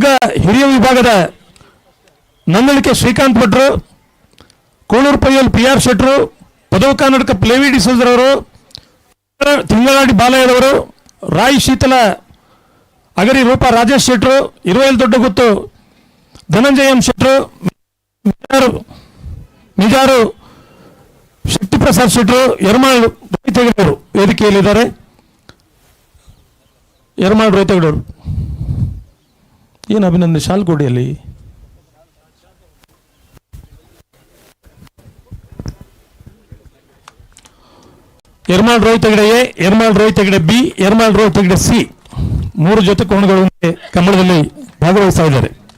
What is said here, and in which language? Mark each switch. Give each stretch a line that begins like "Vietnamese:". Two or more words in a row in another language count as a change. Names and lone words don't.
Kannada: ಹಿರಿಯ ವಿಭಾಗದ ನಂದಳಿಕೆ ಶ್ರೀಕಾಂತ್ ಭಟ್ರು, ಕೋಳೂರು ಪಯ್ಯಲ್ ಪಿ ಆರ್ ಶೆಟ್ರು, ಪದವ ಕನ್ನಡಕ ಪ್ಲೇವಿ ಡಿಸೋಜರವರು, ತಿಂಗಳಾಡಿ ಬಾಲಯ್ಯದವರು, ರಾಯ್ ಶೀತಲ ಅಗರಿ ರೂಪ ರಾಜೇಶ್ ಶೆಟ್ರು, ಇರುವೆಲ್ ದೊಡ್ಡ ಗುತ್ತು ಧನಂಜಯ ಎಂ ಶೆಟ್ರು, ಮಿಜಾರು ಶಕ್ತಿ ಪ್ರಸಾದ್ ಶೆಟ್ರು, ಯರಮಾಳ್ ರೈತಗಡವರು ವೇದಿಕೆಯಲ್ಲಿದ್ದಾರೆ. ಯರಮಾಳ್ ರೈತಗಡವರು ಏನು ಅಭಿನಂದನೆ ಶಾಲ್ ಕೊಡಿ ಅಲ್ಲಿ. ಯರಮಾಳ್ ರೋಹಿತಗಡೆ ಎ, ಯರಮಾಳ್ ರೋಹಿತಗಡೆ ಬಿ, ಯರಮಾಳ್ ರೋಹಿತಗಡೆ ಸಿ 3 ಜೊತೆ ಕೋಣಗಳು ಕಂಬಳದಲ್ಲಿ ಭಾಗವಹಿಸ್ತಾ ಇದ್ದಾರೆ.